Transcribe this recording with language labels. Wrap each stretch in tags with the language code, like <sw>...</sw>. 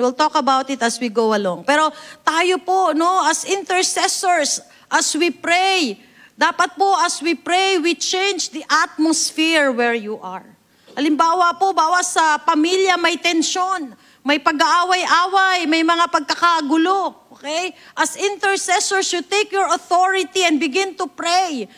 <en>We'll talk about it as we go along.</en> <tl>Pero tayo po, no,</tl> <en>as intercessors, as we pray,</en> <tl>dapat po</tl> <en>as we pray, we change the atmosphere where you are.</en> <tl>Halimbawa po, bawas sa pamilya may tensyon, may pag-aaway-away, may mga pagkakagulo.</tl> <en>Okay? As intercessors, you take your authority and begin to pray.</en>